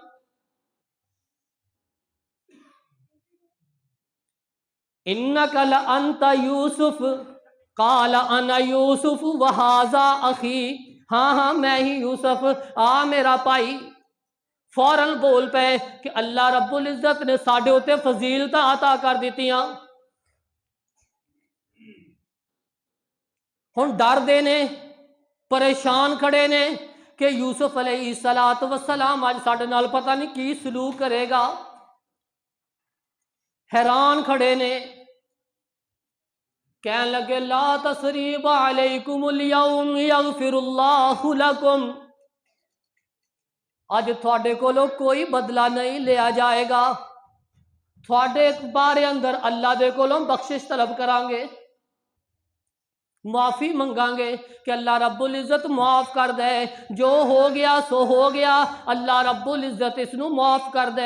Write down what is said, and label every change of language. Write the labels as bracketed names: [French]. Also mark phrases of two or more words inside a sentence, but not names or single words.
[Arabic] انک لانت یوسف قال انا یوسف وہذا اخی، [Punjabi] ہاں ہاں میں ہی یوسف، آ میرا بھائی۔ فوراً بول پے کہ اللہ رب العزت نے ساڈے اتے فضیلتاں عطا کر دتیاں۔ ہن ڈر دے نے، پریشان کھڑے نے کہ یوسف علیہ السلام اج ساڈے نال پتہ نہیں کی سلوک کرے گا، حیران کھڑے نے، کہنے لگے [Arabic] لا تثریب علیکم اليوم یغفر اللہ لکم، [Punjabi] اج تھوڑے کولوں کوئی بدلہ نہیں لیا جائے گا، تھوڑے بارے اندر اللہ دے کولوں بخشش طلب کران گے، معافی منگاں گے کہ اللہ رب العزت معاف کر دے، جو ہو گیا سو ہو گیا، اللہ رب العزت اس نو معاف کر دے۔